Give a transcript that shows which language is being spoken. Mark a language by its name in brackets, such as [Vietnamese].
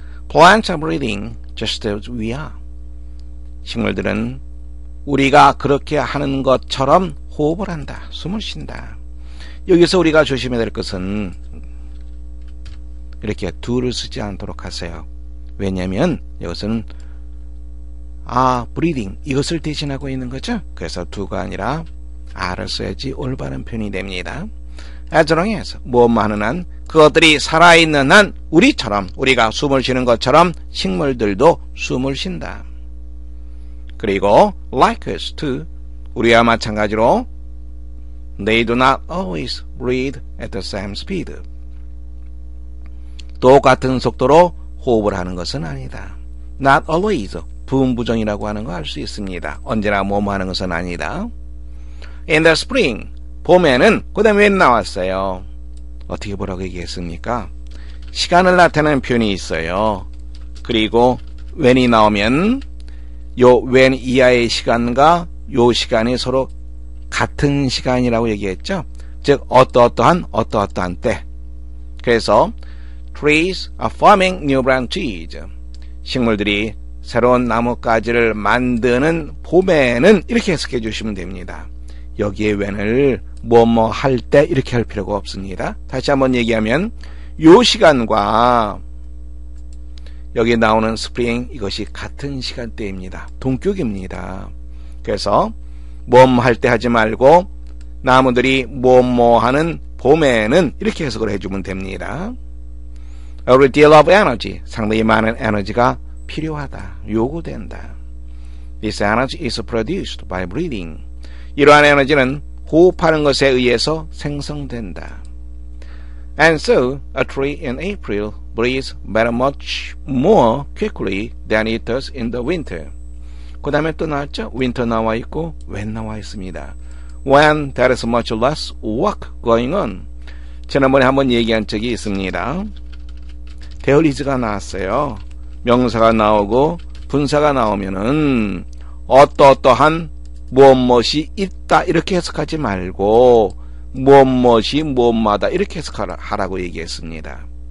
[English] Plants are breathing just as we are. [Korean] 식물들은 우리가 그렇게 하는 것처럼 호흡을 한다. 숨을 쉰다. 여기서 우리가 조심해야 될 것은 이렇게 do를 쓰지 않도록 하세요. 왜냐하면 이것은 breathing 이것을 대신하고 있는 거죠. 그래서 do가 아니라 are를 써야지 올바른 표현이 됩니다. as long as 무엇만 하는 한 그것들이 살아있는 한 우리처럼 우리가 숨을 쉬는 것처럼 식물들도 숨을 쉰다. 그리고 [English] like us too [Korean] 우리와 마찬가지로 [English] they do not always breathe at the same speed. [Korean] 똑같은 속도로 호흡을 하는 것은 아니다. not always 부음부정이라고 하는 거 알 수 있습니다. 언제나 뭐뭐 하는 것은 아니다. [English] in the spring [Korean] 봄에는 그 다음에 when 나왔어요. 어떻게 보라고 얘기했습니까? 시간을 나타내는 표현이 있어요. 그리고 when이 나오면 요 when 이하의 시간과 요 시간이 서로 같은 시간이라고 얘기했죠. 즉 어떠어떠한 때. [English] 그래서 trees are forming new branches. [Korean] 식물들이 새로운 나뭇가지를 만드는 봄에는 이렇게 해석해 주시면 됩니다. 여기에 when을 뭐뭐 할 때 이렇게 할 필요가 없습니다. 다시 한번 얘기하면 요 시간과 여기 나오는 스프링 이것이 같은 시간대입니다. 동격입니다. 그래서 뭐뭐 할 때 하지 말고 나무들이 뭐뭐 하는 봄에는 이렇게 해석을 해주면 됩니다. [English] A great deal of energy [Korean] 상당히 많은 에너지가 필요하다, 요구된다. [English] This energy is produced by breathing. [Korean] 이러한 에너지는 호흡하는 것에 의해서 생성된다. [English] And so, a tree in April breathes very much more quickly than it does in the winter. [Korean] 그 다음에 또 나왔죠? winter 나와 있고 when 나와 있습니다. [English] When there is much less work going on. [Korean] 지난번에 한번 얘기한 적이 있습니다. there is가 나왔어요. 명사가 나오고 분사가 나오면은 어떠어떠한 무엇무엇이 있다 이렇게 해석하지 말고 무엇무엇이 무엇마다 이렇게 해석하라고 얘기했습니다.